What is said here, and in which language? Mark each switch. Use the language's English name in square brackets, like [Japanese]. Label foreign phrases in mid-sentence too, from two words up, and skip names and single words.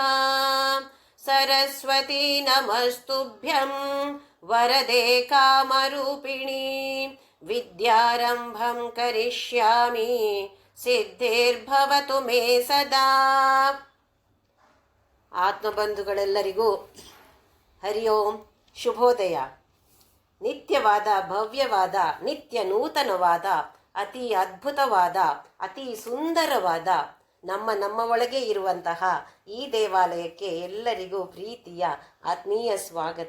[Sanskrit] सरस्वती नमस्तुभ्यं वरदे कामरूपिणी विद्यारम्भं करिष्यामि ಸಿದ್ಧಿರ್ಭವತು ಮೇ ಸದಾ. [Kannada] ಆತ್ಮಬಂಧುಗಳೆಲ್ಲರಿಗೂ ಹರಿ ಓಂ, ಶುಭೋದಯ. ನಿತ್ಯವಾದ, ಭವ್ಯವಾದ, ನಿತ್ಯ ನೂತನವಾದ, ಅತಿ ಅದ್ಭುತವಾದ, ಅತಿ ಸುಂದರವಾದ ನಮ್ಮ ಒಳಗೆ ಇರುವಂತಹ ಈ ದೇವಾಲಯಕ್ಕೆ ಎಲ್ಲರಿಗೂ ಪ್ರೀತಿಯ ಆತ್ಮೀಯ ಸ್ವಾಗತ.